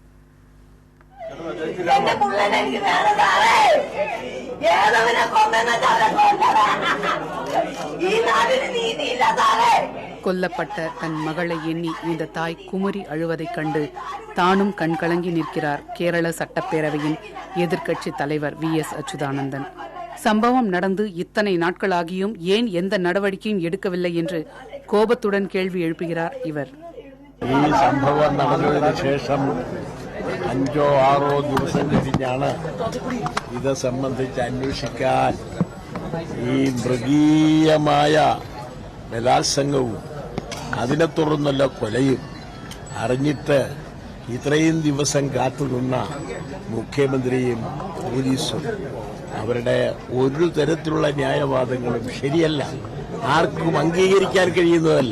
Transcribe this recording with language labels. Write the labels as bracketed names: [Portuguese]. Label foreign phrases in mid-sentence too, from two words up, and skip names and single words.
[Tamil] கொல்லப்பட்ட தன் மகளை எண்ணி இந்த தாய் குமுறி அழுவதைக் கண்டு தானும் கண்கலங்கி நிற்கிறார் கேரள சட்டப்பேரவையின் எதிர்க்கட்சி தலைவர் VS அச்சுதானந்தன். சம்பவம் நடந்து இத்தனை நாட்களாகியும் ஏன் எந்த நடவடிக்கையும் எடுக்கவில்லை என்று கோபத்துடன் கேள்வி எழுப்புகிறார் இவர். [Malayalam] ഈ സംഭവം നടന്നതിന് ശേഷം 5 or 6 ദിവസം കഴിഞ്ഞാണ് ഇത് സംബന്ധിച്ച് അന്വേഷിക്കാൻ ഈ മൃഗീയമായ ബലാത്സംഗവും അതിനെ തുടർന്നുള്ള കൊലയും അറിഞ്ഞിട്ട് ഇത്രയും ദിവസം കാത്തുനിന്ന മുഖ്യമന്ത്രിയും പോലീസും അവരുടെ ഒരു തരത്തിലുള്ള ന്യായവാദങ്ങളും ശരിയല്ല, ആർക്കും അംഗീകരിക്കാൻ കഴിയുന്നതല്ല.